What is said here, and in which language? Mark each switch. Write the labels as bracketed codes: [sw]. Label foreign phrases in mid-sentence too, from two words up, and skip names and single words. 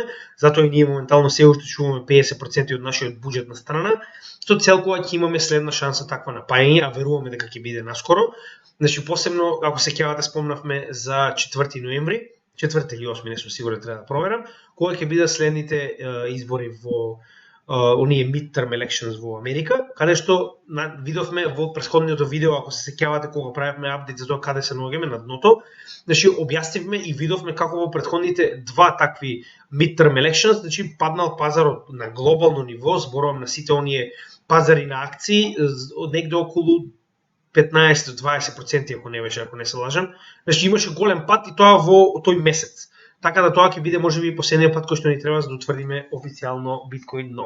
[mk] Затоа и ние моментално се уште чуваме 50% од нашиот буџет на страна, со цел кога ќе имаме следна шанса таква напаѓање, а веруваме дека ќе биде наскоро. Значи посебно ако се сеќавате, спомнавме за 4 ноември, 4 или 8, не сум сигурен, треба да проверам, кога ќе бидат следните избори во оние [en] midterm elections [mk] во Америка, каде што видовме во претходното видео, ако се сеќавате кога правевме апдейт за тоа каде се наоѓаме на дното, значи објаснивме и видовме како во претходните два такви [en] midterm elections, [mk] значи паднал пазарот на глобално ниво, зборувам на сите оние пазари на акции, од негде околу 15 до 20%, ако не беше, ако не се лажам. Значи имаше голем пад и тоа во тој месец. Така да тоа ќе биде можеби последниот пат кој што ни треба за да утврдиме официјално биткоин дно.